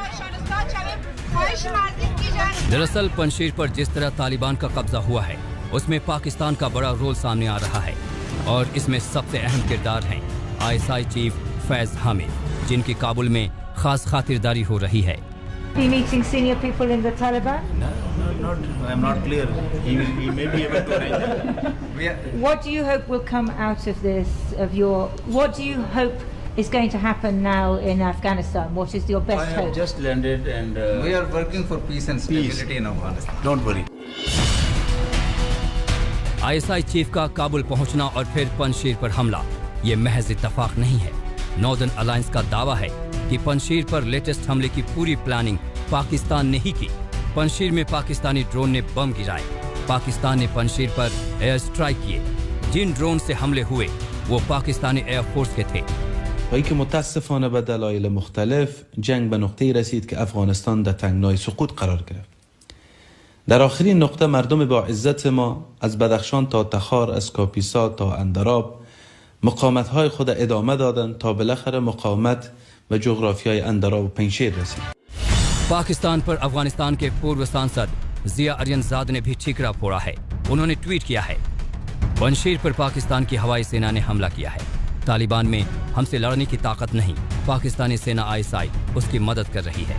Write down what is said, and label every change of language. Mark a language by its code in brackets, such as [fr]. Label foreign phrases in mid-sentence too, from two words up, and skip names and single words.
[hi] दरअसल पंजशीर पर जिस तरह तालिबान का कब्जा हुआ है, उसमें पाकिस्तान का बड़ा रोल सामने आ रहा है और इसमें सबसे अहम किरदार हैं आईएसआई चीफ फैज हामिद, जिनकी काबुल में खास खातिरदारी हो रही है। [en] Meeting senior people in the Taliban? No, I'm not clear. He may be able to arrange it. What do you hope will come out of this? What do you hope is going to happen now in Afghanistan? What is your best I hope? have just landed and we are working for peace and stability in Afghanistan. Don't worry. [hi] आईएसआई चीफ का काबुल पहुंचना और फिर पंजशीर पर हमला, ये महज इत्तफाक नहीं है। नॉर्दर्न अलायंस का दावा है कि पंजशीर पर लेटेस्ट हमले की पूरी प्लानिंग पाकिस्तान ने ही की। पंजशीर में पाकिस्तानी ड्रोन ने बम गिराए। पाकिस्तान ने पंजशीर पर [en] air strike [hi] किए। जिन ड्रोन से हमले हुए वो पाकिस्तानी एयरफोर्स के थे। [fa] وی که متاسفانه به دلایل مختلف جنگ به نقطه‌ای رسید که افغانستان در تنگنای سقوط قرار گرفت. در آخرین نقطه مردم با عزت ما از بدخشان تا تخار، از کاپیسا تا اندراب مقاومت‌های خود ادامه دادند تا بالاخره مقاومت به جغرافیای اندراب و پنجشیر رسید. [hi] पाकिस्तान पर अफगानिस्तान के पूर्व सांसद जिया अरियनजाद ने भी ठीकरा फोड़ा है। उन्होंने ट्वीट किया है, पंजशीर पर पाकिस्तान की हवाई सेना ने हमला किया है। तालिबान में हमसे लड़ने की ताकत नहीं, पाकिस्तानी सेना आईएसआई उसकी मदद कर रही है।